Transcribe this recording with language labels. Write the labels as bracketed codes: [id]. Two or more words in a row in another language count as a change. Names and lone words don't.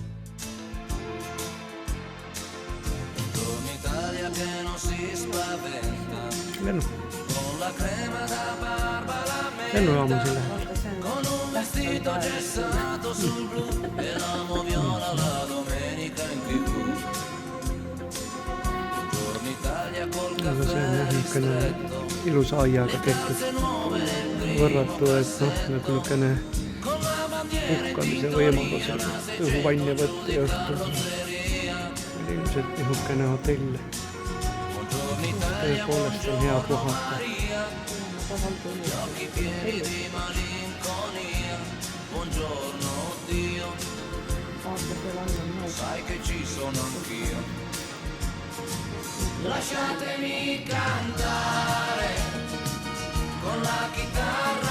[it] Italia che non si spaventa con la crema da barba la menta, con un vestito gessato sul blu e l'amo viola la domenica in TV. Buongiorno Italia col caffè ristretto, [et] ilusa aiaga tehtud võrratu, et nagu niisugune puhkamise võimalusel õhuvanne võtta ja õhtul ilmselt niisugune hotell. Tõepoolest on hea puhata. [it] Buongiorno Dio, sai che ci sono anch'io. Lasciatemi cantare con la chitarra